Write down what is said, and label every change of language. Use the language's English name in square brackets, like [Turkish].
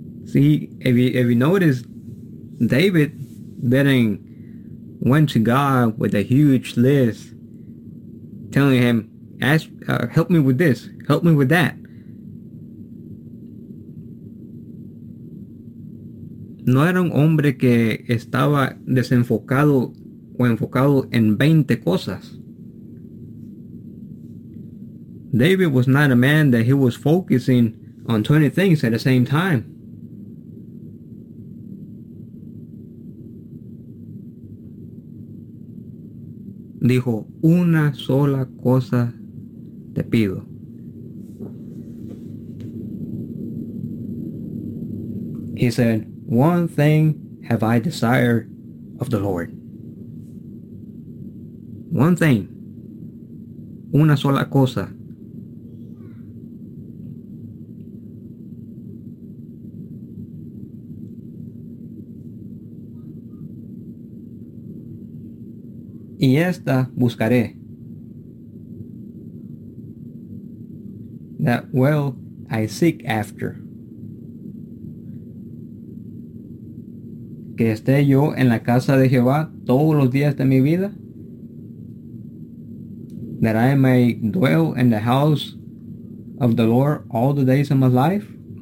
[English] See, if you notice, David didn't went to God with a huge list, telling him, help me with this, help me with that. [Spanish] No era un hombre que estaba desenfocado o enfocado en 20 cosas. [English] David was not a man that he was focusing on 20 things at the same time. [Spanish] Dijo, una sola cosa te pido. [English] He said, one thing have I desired of the Lord. One thing. [Spanish] Una sola cosa. Y esta buscaré. [English] That will I seek after. [Spanish] Que esté yo en la casa de Jehová todos los días de mi vida. [English] That I may dwell in the house of the Lord all the days of my life.